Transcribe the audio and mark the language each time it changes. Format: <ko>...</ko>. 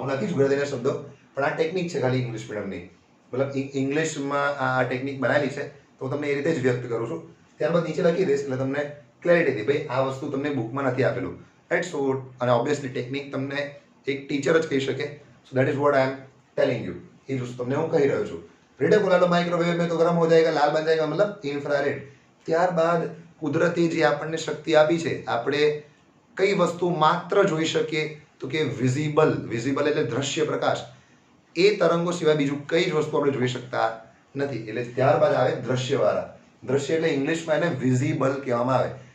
<gu>હું લખીશ ગુજરાતીના શબ્દો, પણ આ ટેકનિક છે ખાલી ઇંગ્લિશ મીડિયમની. મતલબ ઇંગ્લિશમાં આ ટેકનિક બનાવેલી છે તો તમને એ રીતે જ વ્યક્ત કરું છું. ત્યારબાદ નીચે લખી દઈશ એટલે તમને ક્લેરિટી હતી. ભાઈ આ વસ્તુ તમને બુકમાં નથી આપેલું. રાઈટ. સો અને ઓબ્વિયસલી ટેકનિક તમને એક ટીચર જ કહી શકે.</gu> <en>So that is what I am telling you.</en> <gu>એ જ તમને હું કહી રહ્યો છું.</gu> <hi>रेडियो को डालो माइक्रोवेव में तो गर्म हो जाएगा, लाल बन जाएगा, मतलब इंफ्रारेड.</hi> <gu>ત્યારબાદ કુદરતી જે આપણને શક્તિ આપી છે, આપણે કઈ વસ્તુ માત્ર જોઈ શકીએ તો કે વિઝિબલ. વિઝિબલ એટલે દ્રશ્ય પ્રકાશ. એ તરંગો સિવાય બીજું કઈ જ વસ્તુ આપણે જોઈ શકતા નથી. એટલે ત્યારબાદ આવે દ્રશ્યવાળા. દ્રશ્ય એટલે ઇંગ્લિશમાં એને વિઝિબલ કહેવામાં આવે.</gu>